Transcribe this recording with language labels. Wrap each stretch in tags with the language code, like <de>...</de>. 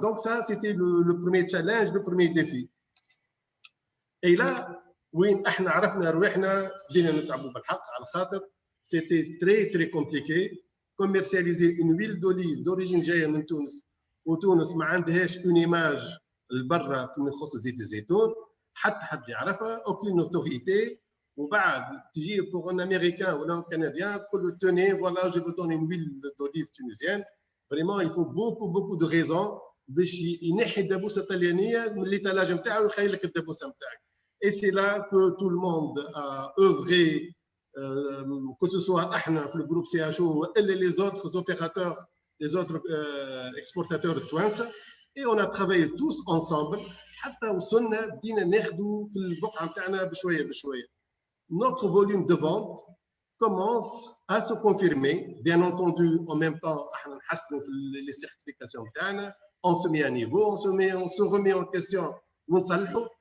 <fr>Donc ça, c'était le premier challenge, le premier défi.</fr> <ar>Et là, وين احنا عرفنا رواحنا بدينا نتعبوا بالحق على خاطر</ar> <fr>c'était très très compliqué. Commercialiser une huile d'olive</fr> <ar>d'origine جايه من تونس وتونس ما عندهاش</ar> <fr>une image</fr> <ar>لبرا في يخص زيت الزيتون حتى حد يعرفها</ar> <fr>aucune autorité.</fr> <ar>وبعد تجي</ar> <fr>pour un américain ou un canadien</fr> <ar>تقول له</ar> <fr>tenez voilà je vous donne une huile d'olive tunisienne. Vraiment il faut beaucoup de raisons</fr> <ar>باش ينحي الدبوسه الطليانيه من l'étalage نتاعو ويخلي لك الدبوسه نتاعك.</ar> <fr>Et c'est là que tout le monde a œuvré, que ce soit le groupe CHO et les autres opérateurs, les autres exportateurs de Touanes. Et on a travaillé tous ensemble.</fr> <ar>حتى وصلنا بدينا ناخذوا في البقعة نتاعنا بشوية بشوية.</ar> <fr>Notre volume de vente commence à se confirmer. Bien entendu, en même temps,</fr> <ar>احنا نحسنوا في</ar> <fr>les certifications نتاعنا. On se met à niveau, on se remet en question</fr> <ar>ونصلحوا.</ar>